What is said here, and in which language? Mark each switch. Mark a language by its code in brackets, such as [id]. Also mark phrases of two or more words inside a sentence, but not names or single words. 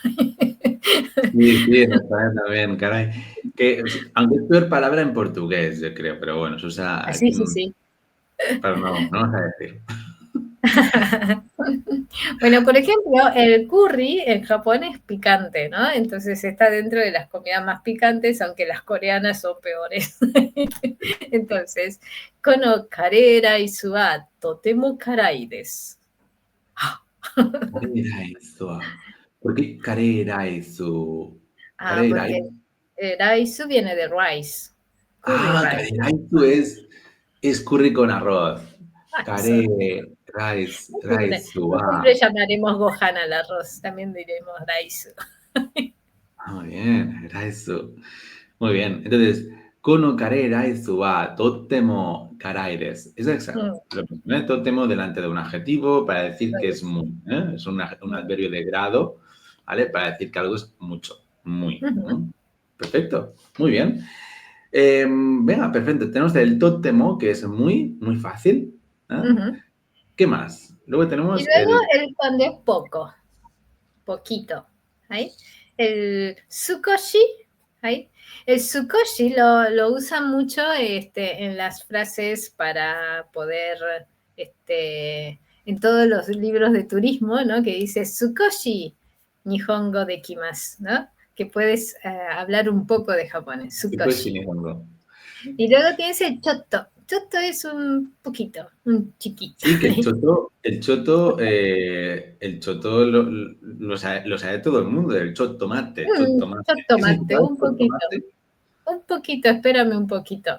[es] Sí, sí, en España también, caray. Que, aunque es peor palabra en portugués, yo creo, pero bueno, se usa Ah, sí, aquí, sí, sí. pero no vamos a decir. Bueno, por ejemplo, el curry en Japón es picante, ¿no? Entonces está dentro de las comidas más picantes, aunque las coreanas son peores. Entonces, [ja] kono karera isu wa totemo karai desu. [es] Careraizu. ¿Por qué careraizu? Ah, porque Careraizu. raisu viene de rice, curry Ah, rice. careraizu es curry con arroz. Ah, eso. Raizu. No siempre llamaremos Gohan al arroz, también diremos Raizu. Muy bien, raizu. Muy bien. Entonces, [ja] kono careraizu wa totemo karai desu. [es] Es exacto. Mm, Lo mismo, ¿eh? Totemo delante de un adjetivo para decir que es muy. Es un adverbio de grado, ¿vale? Para decir que algo es mucho, muy. ujú, Perfecto. Muy bien. Venga, perfecto. Tenemos el tótemo, que es muy, muy fácil. ¿Eh? ujú. ¿Qué más? Luego Y tenemos luego el... el cuando es poco, poquito. ¿Ahí? El sukoshi, ¿ahí? El sukoshi lo usan mucho en las frases para poder, en todos los libros de turismo, ¿no? Que dice [ja] sukoshi nihongo dekimasu, [es] ¿no? Que puedes hablar un poco de japonés, Sukoshi sukoshi. Nihongo. Y luego tienes el chotto. Chotto es un poquito, un chiquito. Sí, que el choto lo sabe todo el mundo, el chotomate, chotomate. Chotto ¿Qué mate, significa un poquito. chotomate? Un poquito, espérame un poquito.